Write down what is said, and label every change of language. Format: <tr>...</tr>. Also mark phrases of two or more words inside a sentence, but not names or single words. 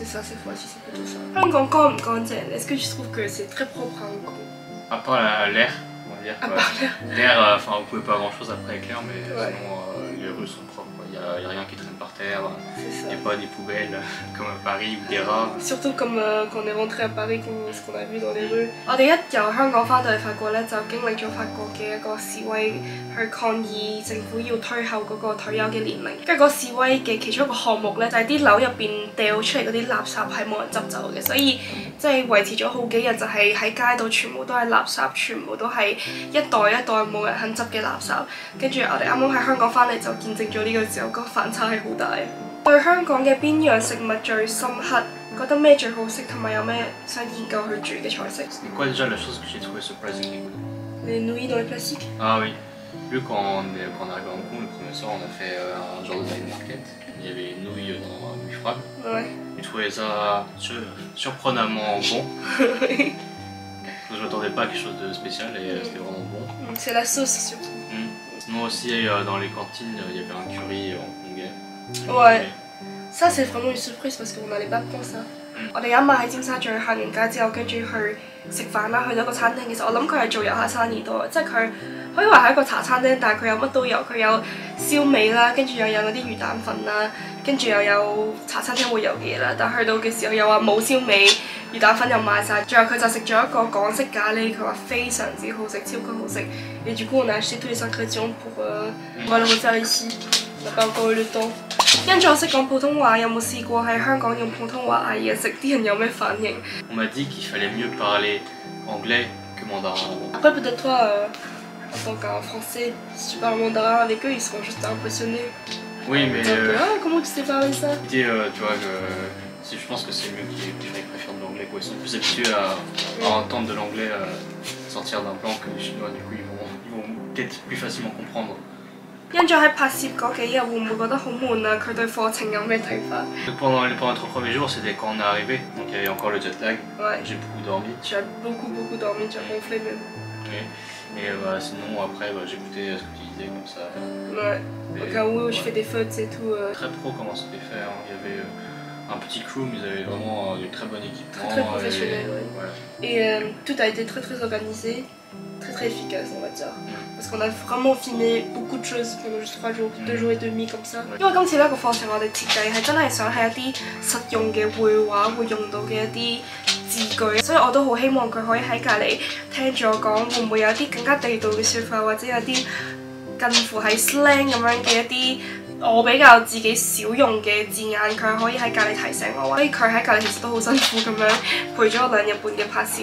<fr>C'est ça, cette fois-ci, c'est plutôt ça. Hong Kong, quand même, quand même, est-ce que tu trouves que c'est très propre à Hong Kong? À part l'air, on va dire. À part l'air. L'air, enfin, vous pouvez pas grand chose après avec l'air, mais Ouais. sinon les rues sont propres. Il n'y a rien qui traîne par terre. C'est ça. Il n'y a pas des poubelles comme à Paris ou des rats. Surtout comme quand on est rentré à Paris, ce qu'on a vu dans les rues。</fr> <yue>我哋一由香港翻到去法國咧，就經歷咗法國嘅一個示威，去抗議政府要推後嗰個退休嘅年齡。跟住個示威嘅其中一個項目咧，就係啲樓入邊掉出嚟嗰啲垃圾係冇人執走嘅，所以即係維持咗好幾日，就係喺街度全部都係垃圾，全部都係一袋一袋冇人肯執嘅垃圾。跟住我哋啱啱喺香港翻嚟就見證咗呢個時候，個反差係好大。對香港嘅邊樣食物最深刻？覺得咩最好食，同埋有咩想研究去煮嘅菜式？</yue> <fr>C'est quoi déjà la chose que j'ai trouvé</fr> <en>surprisingly good?</en> <fr>Les nouilles dans le plastique. Ah oui. Vu quand on est arrivé à Hong Kong, le premier soir, on a fait un genre de night market. Il y avait une nouille dans une frappe. Ouais. J'ai trouvé ça surprenamment bon. Je m'attendais pas à quelque chose de spécial et c'était vraiment bon. C'est la sauce surtout. Sinon aussi, dans les cantines, il y avait un curry hongkongais. Ouais. Ça c'est vraiment une surprise parce qu'on n'allait pas prendre ça.</fr> <yue>我哋有一晚喺尖沙咀行完街之後，跟住去食飯啦，去咗個餐廳。其實我諗佢係做遊客生意多，即係佢可以話係一個茶餐廳，但係佢有乜都有，佢有燒味啦，跟住又有嗰啲魚蛋粉啦，跟住又有茶餐廳會有嘅嘢啦。但係去到嘅時候又話冇燒味，魚蛋粉又賣晒。最後佢就食咗一個港式咖喱，佢話非常之好食，超級好食。</yue> <fr>Et du coup on a acheté tous les ingrédients pour le refaire ici. On n'a pas encore eu le temps.</fr> <yue>因咗識講普通話，有冇試過喺香港用普通話嗌嘢食？啲人有咩反應</yue> <fr>On m'a dit qu'il fallait mieux parler anglais que mandarin. Après peut-être toi, en tant qu'un français, si tu parles mandarin avec eux, ils seront juste impressionnés. Oui, mais comment tu sais parler ça? tu vois, je pense que c'est mieux qu'ils préfèrent de l'anglais. Ils sont plus habitués à entendre de l'anglais sortir d'un plan que les Chinois. Du coup, ils vont peut-être plus facilement comprendre.</fr> <yue>因咗喺拍攝嗰幾日，會唔會覺得好悶啊？佢對課程有咩睇法</yue> <fr>Pendant les 3 premiers jours, c'était quand on est arrivé, donc il y avait encore le</fr> <en>jet lag.</en> <fr>Ouais. J'ai beaucoup dormi. Tu as beaucoup dormi, tu as gonflé même. Oui. Et sinon, après, j'écoutais ce que tu disais comme ça. Ouais. Au cas où je fais des fautes et tout. Très pro comment c'était fait. Hein. Il y avait un petit crew, mais ils avaient vraiment du très bon équipement. Très professionnel, et, ouais. Voilà. Et tout a été très organisé, très efficace on va dire. Parce qu'on a vraiment filmé beaucoup de choses pendant juste 3 jours, 2 jours et demi comme ça.</fr> <yue>因為今次呢個課程我哋設計係真係想係一啲實用嘅會話會用到嘅一啲字句，所以我都好希望佢可以喺隔離聽住我講，會唔會有啲更加地道嘅説法，或者有啲近乎係 slang 咁樣嘅一啲。我比較自己少用嘅字眼，佢可以喺隔離提醒我，所以佢喺隔離其實都好辛苦咁樣陪咗我2日半嘅拍攝。</yue>